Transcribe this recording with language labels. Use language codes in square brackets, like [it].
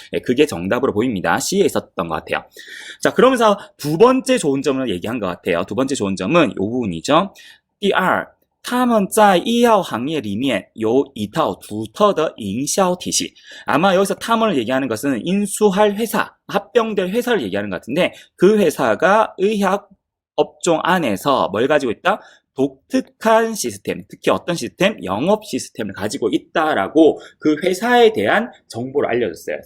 [ko] 예, 그게 정답으로 보입니다. C에 있었던 것 같아요. 자, 그러면서 두 번째 좋은 점을 얘기한 것 같아요. 두 번째 좋은 점은 이 부분이죠. [zh] 第二他们在医药行业里面有一套独特的营销体系. [ko] 아마 여기서 탐을 얘기하는 것은 인수할 회사, 합병될 회사를 얘기하는 것 같은데 그 회사가 의학 업종 안에서 뭘 가지고 있다? 독특한 시스템, 특히 어떤 시스템? 영업 시스템을 가지고 있다라고 그 회사에 대한 정보를 알려줬어요.